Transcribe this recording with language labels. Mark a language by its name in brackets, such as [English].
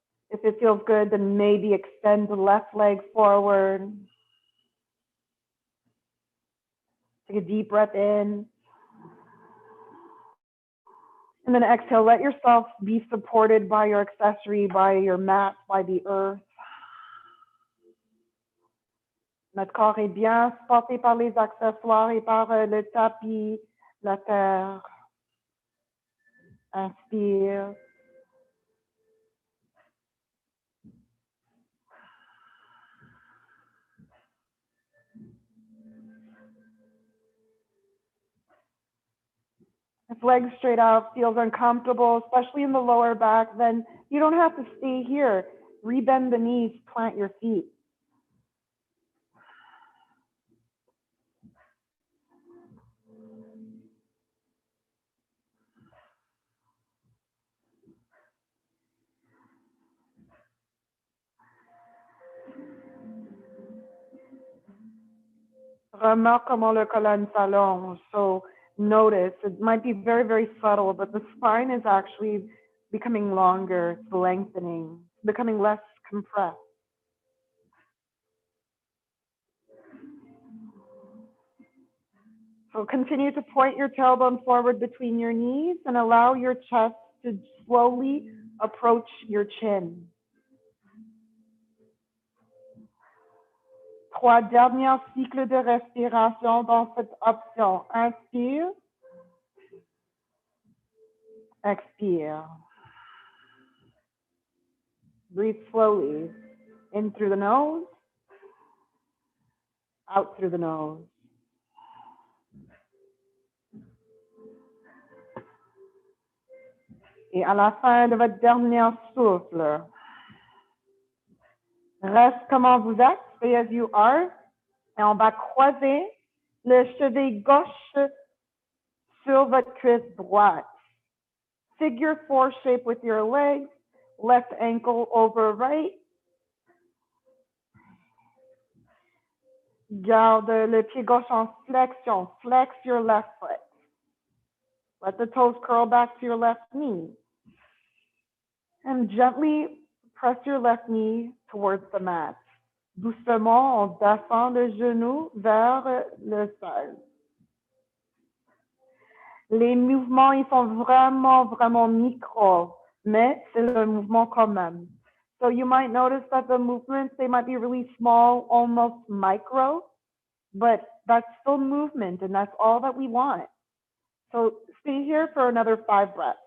[English] If it feels good, then maybe extend the left leg forward. Take a deep breath in. And then exhale, let yourself be supported by your accessory, by your mat, by the earth. [French] Notre corps est bien supporté par les accessoires et par le tapis, la terre. Inspire. [English] If legs straight out feels uncomfortable, especially in the lower back, then you don't have to stay here. Rebend the knees, plant your feet. [French] Remarque comment le colonne s'allonge. [English] So notice, it might be very, very subtle, but the spine is actually becoming longer, it's lengthening, becoming less compressed. So continue to point your tailbone forward between your knees and allow your chest to slowly approach your chin. [French] 3 derniers cycles de respiration dans cette option. Inspire. Expire. [English] Breathe slowly. In through the nose. Out through the nose. [French] Et à la fin de votre dernier souffle, reste comment vous êtes, [English] stay as you are, [French] et on va croiser le cheveu gauche sur votre cuisse droite. [English] Figure 4 shape with your legs, left ankle over right. [French] Garde le pied gauche en flexion, [English] flex your left foot. Let the toes curl back to your left knee. And gently press your left knee towards the mat. [French] Doucement, on descend le genou vers le sol. Les mouvements, ils sont vraiment, vraiment micro, mais c'est le mouvement quand même. [English] So you might notice that the movements, they might be really small, almost micro, but that's still movement, and that's all that we want. So stay here for another 5 breaths.